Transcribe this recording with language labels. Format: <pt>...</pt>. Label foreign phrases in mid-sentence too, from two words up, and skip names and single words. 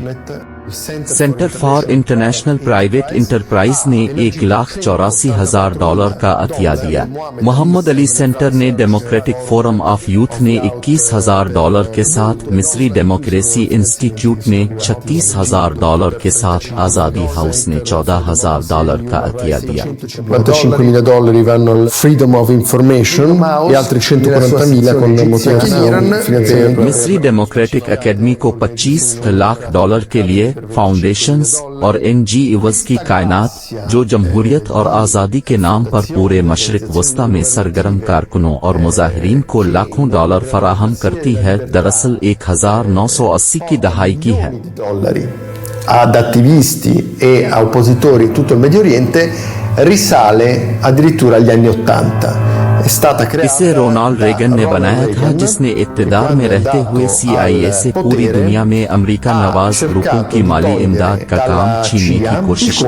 <ur>سینٹر فار انٹرنیشنل پرائیویٹ انٹرپرائز نے $1,84,000 کا عطیہ دیا. محمد علی سینٹر نے ڈیموکریٹک فورم آف یوتھ نے $21,000 کے ساتھ، مصری ڈیموکریسی انسٹی ٹیوٹ نے $36,000 کے ساتھ، آزادی ہاؤس نے $14,000 کا عطیہ دیا.</ur> <it>$55,000 vanno al Freedom of Information e altri 140.000 con finanziamento.</it> <ur>مصری ڈیموکریٹک اکیڈمی کو $25 لاکھ کے لیے فاؤنڈیشنز اور این جی اوز کی کائنات جو جمہوریت اور آزادی کے نام پر پورے مشرق وسطیٰ میں سرگرم کارکنوں اور مظاہرین کو لاکھوں ڈالر فراہم کرتی ہے، دراصل 1980 کی دہائی کی ہے.</ur> <it>Ad attivisti e a oppositori in tutto il Medio Oriente risale addirittura agli anni '80.</it> <ur>اسے رونالڈ ریگن نے بنایا تھا، جس نے اقتدار میں رہتے ہوئے CIA سے پوری دنیا میں امریکہ نواز گروپوں کی مالی امداد کا کام چھیننے کی کوشش کی.</ur>